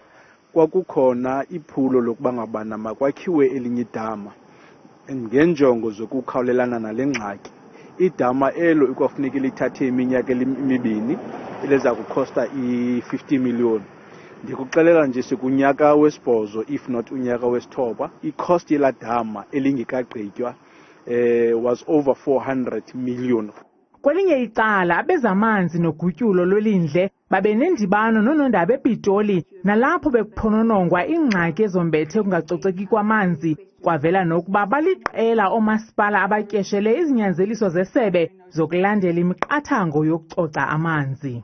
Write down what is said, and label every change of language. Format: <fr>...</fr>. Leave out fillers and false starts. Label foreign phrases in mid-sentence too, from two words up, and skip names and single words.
<xh>Kwakukhona iphulo lokuba ngabana makwakhiwe elinye idama ngenjongo zokukhawulelana nale ngxaki. Idama elo ikwafuneka lithathe iminyaka emibini eleza kukhosta i-50 million. Ndikuxelela nje sikunyaka wesibhozo</xh> <en>if not</en> <xh>unyaka wesithoba. I-cost yela dama elingekagqitywa</xh> <en>was over</en> <xh>400 million. Kwelinye icala abezamanzi nogutyulo lwelindle babe nendibano noonondaba ePitoli nalapho bekuphononongwa ingxaki ezombethe kungacoceki kwamanzi. Kwavela nokuba baliqela oomasipala abatyeshele izinyanzeliso zesebe zokulandela imiqathango yokucoca amanzi.</xh>